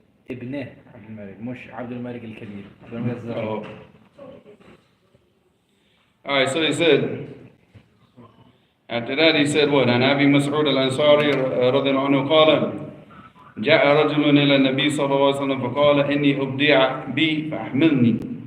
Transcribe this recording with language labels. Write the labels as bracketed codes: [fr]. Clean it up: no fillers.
[ar] ابنه عبد الملك مش عبد الملك الكبير عبد الملك الزهري. Oh. [en] Alright, so he said, after that he said what? [ar] عن أبي مسعود الأنصاري رضي الله عنه قال جاء رجل إلى النبي صلى الله عليه وسلم فقال إني أبدع بي فأحملني.